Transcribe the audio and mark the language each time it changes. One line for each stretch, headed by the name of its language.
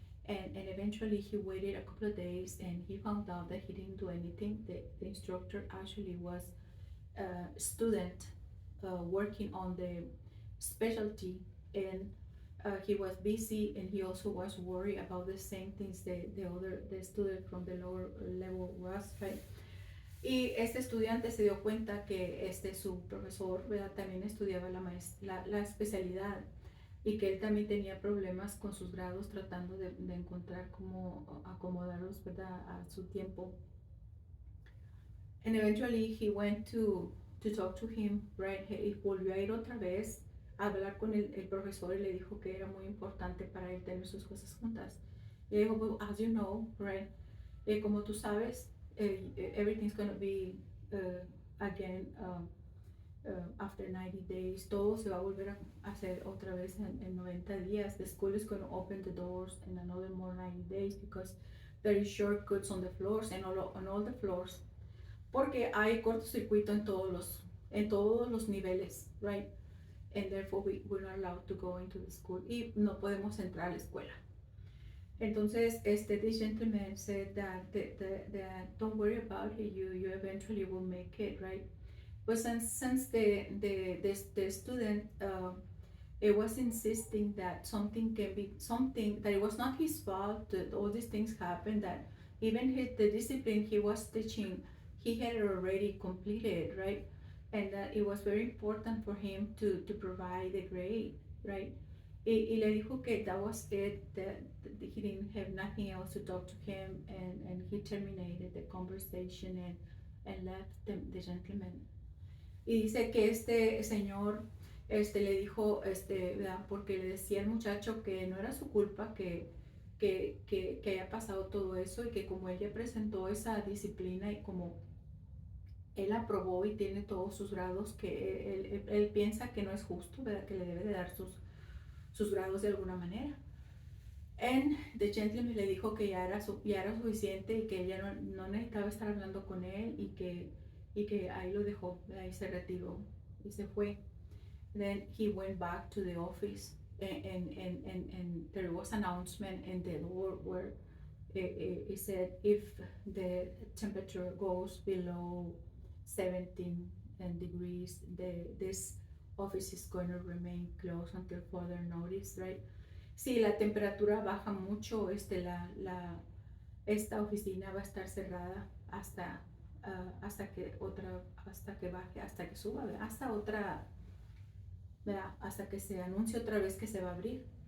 English: And eventually he waited a couple of days, and he found out that he didn't do anything. The instructor actually was a student working on the specialty, and he was busy, and he also was worried about the same things the student from the lower level was, right?
Spanish: Y este estudiante se dio cuenta que su profesor, ¿verdad?, también estudiaba la especialidad, y que él también tenía problemas con sus grados, tratando de encontrar cómo acomodarlos, ¿verdad?, a su tiempo.
English: And eventually he went to talk to him, right?
Spanish: Y volvió a ir otra vez a hablar con el profesor, y le dijo que era muy importante para él tener sus cosas juntas. Y le dijo,
English: well, as you know, right?
Spanish: Como tú sabes,
English: everything's going to be again after 90 days.
Spanish: Todo se va a volver a hacer otra vez en 90 días.
English: The school is going to open the doors in another more 90 days because there is shortcuts on the floors, and on all the floors.
Spanish: Porque hay cortocircuito en todos los niveles, right?
English: And therefore we're not allowed to go into the school.
Spanish: Y no podemos entrar a la escuela.
English: Entonces, this gentleman said that don't worry about it, you eventually will make it, right? But since the student it was insisting that something can be something, that it was not his fault that all these things happened, that even the discipline he was teaching, he had already completed, right? And that it was very important for him to provide a grade, right?
Spanish: Y le dijo que
English: that was it, that he didn't have nothing else to talk to him, and he terminated the conversation, and left the gentleman.
Spanish: Y dice que este señor le dijo, ¿verdad?, porque le decía al muchacho que no era su culpa que haya pasado todo eso, y que como ella presentó esa disciplina, y como él aprobó y tiene todos sus grados, que él piensa que no es justo, ¿verdad?, que le debe de dar sus grados de alguna manera.
English: And the gentleman
Spanish: le dijo que ya era suficiente, y que ella no necesitaba estar hablando con él, y que ahí lo dejó, ahí se retiró y se fue.
English: Then he went back to the office, and there was an announcement in the door He said if the temperature goes below 17 degrees, this office is going to remain closed until further notice, right?
Spanish: Si la temperatura baja mucho, esta oficina va a estar cerrada hasta que baje, hasta que suba, ¿verdad? Hasta otra, ¿verdad? Hasta que se anuncie otra vez que se va a abrir.